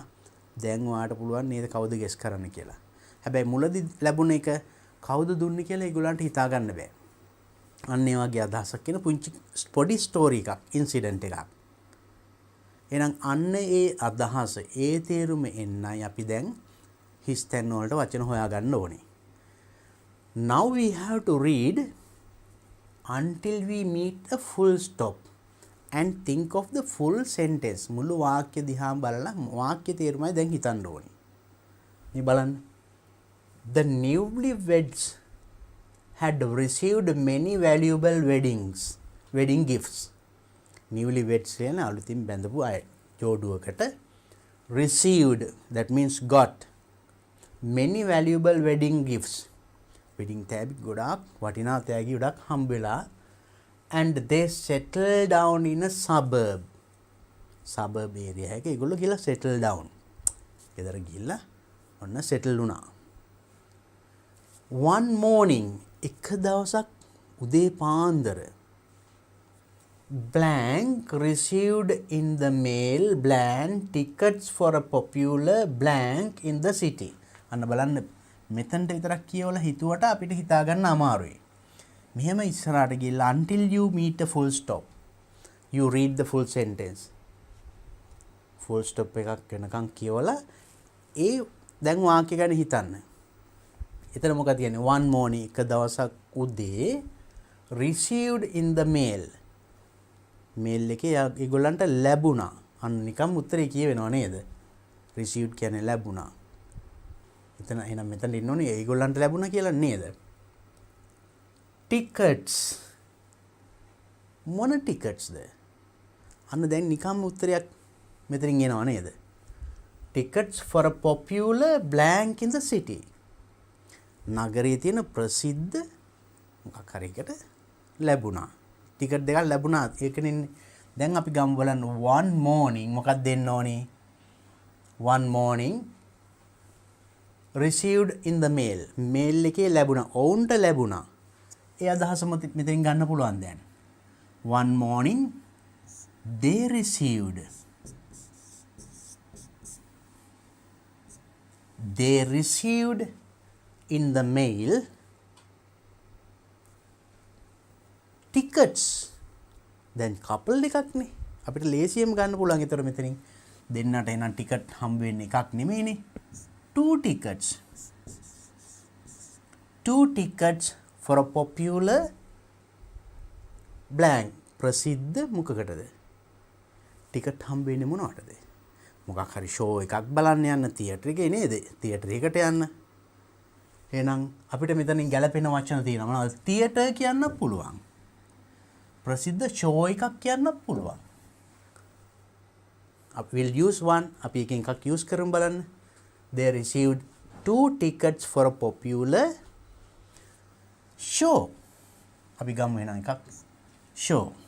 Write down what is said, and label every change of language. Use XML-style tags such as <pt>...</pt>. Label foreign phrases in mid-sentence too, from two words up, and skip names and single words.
<si>දැන් ඔයාලට පුළුවන් නේද කවුද ගෙස් කරන්න කියලා. හැබැයි මුලදී ලැබුණ එක කවුද දුන්නේ කියලා ඒගොල්ලන්ට හිතා ගන්න බෑ. අන්න ඒ වගේ අදහසක් කියන පුංචි පොඩි ස්ටෝරි එකක්, ඉන්සිඩන්ට් එකක්. එහෙනම් අන්න ඒ අදහස, ඒ තේරුම එන්නයි අපි දැන් හිස් තැන් වලට වචන හොයාගන්න ඕනේ.</si> <en>Now we have to read until we meet a full stop and think of the full sentence.</en> <si>මුළු වාක්‍ය දිහා බලලා වාක්‍ය තේරුමයි දැන් හිතන්න ඕනේ. මේ බලන්න.</si> <en>The newlyweds had received many valuable wedding gifts. Newlyweds</en> <si>කියන අලුතින් බැඳපු අය ජෝඩුවකට</si> <en>received, that means got, many valuable wedding gifts.</en> <si>wedding තෑගි ගොඩාක් වටිනා තෑගි ගොඩක් හම්බ වෙලා,</si> <en>and they settled down in a suburb area</en> <si>එකක ඒගොල්ලෝ ගිහලා</si> <en>settle down.</en> <si>ගෙදර ගිහලා ඔන්න settle වුණා.</si> <en>One morning,</en> <si>එක දවසක් උදේ පාන්දර,</si> <en>blank received in the mail blank tickets for a popular blank in the city.</en> <si>අන්න බලන්න මෙතනට විතරක් කියවලා හිතුවට අපිට හිතා ගන්න අමාරුයි. මෙහෙම ඉස්සරහට ගිහලා</si> <en>until you meet a full stop, you read the full sentence. full stop</en> <si>එකක් වෙනකන් කියවලා ඒ දැන් වාක්‍ය ගැන හිතන්න. එතන මොකක්ද කියන්නේ?</si> <en>one morning,</en> <si>එක දවසක් උදේ,</si> <en>received in the mail, mail</en> <si>එකේ ඒගොල්ලන්ට ලැබුණා. අන්න නිකම් උත්තරේ කියවෙනව නේද? received කියන්නේ ලැබුණා. එතන එහෙනම් මෙතන ඉන්න ඕනේ ඒගොල්ලන්ට ලැබුණා කියලා නේද?</si> <en>tickets, මොන ticketsද?</en> <si>අන්න දැන් නිකම් උත්තරයක් මෙතනින් එනවා නේද?</si> <en>tickets for a popular blank in the city.</en> <si>නගරයේ තියෙන ප්‍රසිද්ධ මොකක් හරි එකට ලැබුණා. ටිකට් දෙකක් ලැබුණා. ඒකනේ දැන් අපි ගමු බලන්න</si> <en>one morning</en> <si>මොකක්ද දෙන්න ඕනේ?</si> <en>one morning received in the mail.</en> <si>mail එකේ ලැබුණා. ඔවුන්ට ලැබුණා. ඒ අදහස මෙතනින් ගන්න පුළුවන් දැන්.</si> <en>one morning they received. They received in the mail tickets.</en> <si>දැන් couple එකක් නේ. අපිට ලේසියෙම ගන්න පුළුවන්. ඒතර මෙතනින් දෙන්නට එන ටිකට් හම්බ වෙන්නේ එකක් නෙමෙයිනේ.</si> <en>two tickets. two tickets for a popular blank.</en> <si>ප්‍රසිද්ධ මොකකටද? ටිකට් හම්බ වෙන්නේ මොනවටද? මොකක් හරි ෂෝ එකක් බලන්න යන්න තියටර් එකේ නේද? තියටර් එකට යන්න. එහෙනම් අපිට මෙතනින් ගැලපෙන වචන තියෙනවා. මොනවද? තියටර් කියන්න පුළුවන්. ප්‍රසිද්ධ ෂෝ එකක් කියන්න පුළුවන්.</si> <en>අපි will use one.</en> <si>අපි එකෙන් එකක් use කරමු බලන්න.</si> <en>They received two tickets for a popular show.</en> <si>අපි ගමු එහෙනම් එකක් show.</si>